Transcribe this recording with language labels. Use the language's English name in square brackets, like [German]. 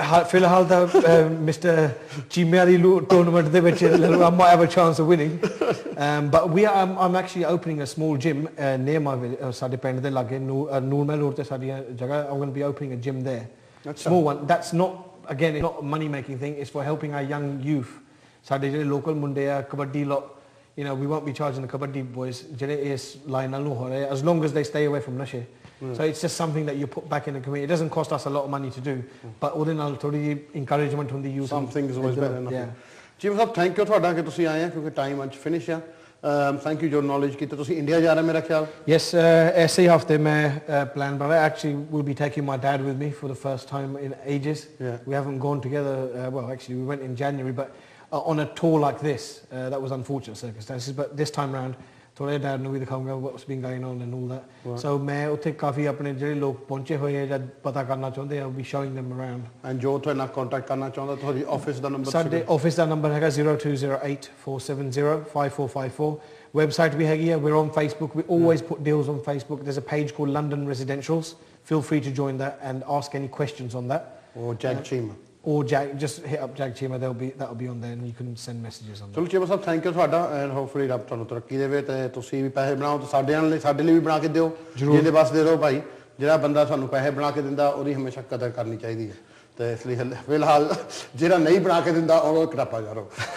[Punjabi] ਫਿਲਹਾਲ ਤਾਂ ਮਿਸਟਰ ਚੀਮਿਆਂ ਦੀ ਟੂਰਨਾਮੈਂਟ ਦੇ ਵਿੱਚ [English] I might have a chance of winning but I'm actually opening a small gym near my [Punjabi] ਸਾਡੇ ਪਿੰਡ ਦੇ ਲਾਗੇ ਨੂਰਮਲ ਰੋਡ ਤੇ ਸਾਡੀ ਜਗ੍ਹਾ [English] I'm going to be opening a gym there small one that's not again it's not a money making thing it's for helping our young youth [Punjabi] ਸਾਡੇ ਜਿਹੜੇ local ਮੁੰਡੇ ਆ kabaddi [English] you know we won't be charging the kabaddi boys [Punjabi] ਜਿਹੜੇ ਇਸ line ਨਾਲ ਨੂੰ ਹੋ ਰਹੇ [English] as long as they stay away from [Punjabi] ਨਸ਼ੇ. [English] So it's just something that you put back in the community. It doesn't cost us a lot of money to do, but [Punjabi] ਉਹਦੇ ਨਾਲ ਥੋੜੀ [English] encouragement [Punjabi] ਹੁੰਦੀ [English] youth. Something is always better than nothing. [Punjabi] ਜੀ ਸਾਹਿਬ thank you ਤੁਹਾਡਾ ਕਿ ਤੁਸੀਂ ਆਏ ਆ ਕਿਉਂਕਿ ਟਾਈਮ ਅੱਜ ਫਿਨਿਸ਼ ਆ. ਥੈਂਕ ਯੂ ਜੋ ਨੌਲੇਜ ਕੀਤੀ ਤੁਸੀਂ ਇੰਡੀਆ ਜਾ ਰਹੇ ਮੇਰਾ ਖਿਆਲ. [English] Yes, [Punjabi] ਐਸੇ ਹਫਤੇ ਮੈਂ plan ਬਣਾ ਰਿਹਾ. [English] Actually we'll be taking my dad with me for the first time in ages. We haven't gone together well actually we went in January but on a tour like this that was unfortunate circumstances but this time round [Punjabi] ਥੋੜੇ dad ਨੂੰ ਵੀ ਦਿਖਾਉਂਗਾ [English] what's been going on and all that so [Punjabi] ਮੈਂ ਉੱਥੇ ਕਾਫੀ ਆਪਣੇ ਜਿਹੜੇ ਲੋਕ ਪਹੁੰਚੇ ਹੋਏ ਆ ਜਦ ਪਤਾ ਕਰਨਾ ਚਾਹੁੰਦੇ ਆ ਵੀ [English] showing them around [Punjabi] and ਜੋ ਤੁਹਾਡੇ ਨਾਲ ਕੰਟੈਕਟ ਕਰਨਾ ਚਾਹੁੰਦਾ ਤੁਹਾਡੀ ਆਫਿਸ ਦਾ ਨੰਬਰ ਸਾਡੇ ਆਫਿਸ ਦਾ ਨੰਬਰ ਹੈਗਾ 0208-470-5454 ਵੈਬਸਾਈਟ ਵੀ ਹੈਗੀ ਆ [English] we're on Facebook we always put deals on Facebook there's a page called London Residentials feel free to join that and ask any questions on that or Jag Chima or Jag just hit up Jag Chima that'll be on there and you can send messages on [Punjabi] ਚਲੋ ਚੀਮਾ ਸਾਹਿਬ thank you ਤੁਹਾਡਾ [English] and hopefully [Punjabi] ਰੱਬ ਤੁਹਾਨੂੰ ਤਰੱਕੀ ਦੇਵੇ ਤੇ ਤੁਸੀਂ ਵੀ ਪੈਸੇ ਬਣਾਓ ਤੇ ਸਾਡੇ ਲਈ ਵੀ ਬਣਾ ਕੇ ਦਿਓ ਜਿਹਦੇ ਬਸ ਦੇ ਦਿਓ ਭਾਈ ਜਿਹੜਾ ਬੰਦਾ ਤੁਹਾਨੂੰ ਪੈਸੇ ਬਣਾ ਕੇ ਦਿੰਦਾ ਉਹਦੀ ਹਮੇਸ਼ਾ ਕਦਰ ਕਰਨੀ ਚਾਹੀਦੀ ਹੈ ਤੇ ਇਸ ਲਈ ਫਿਲਹਾਲ ਜਿਹੜਾ ਨਹੀਂ ਬਣਾ ਕੇ ਦਿੰਦਾ ਉਹਨੂੰ ਕਟਾਪਾ ਕਰੋ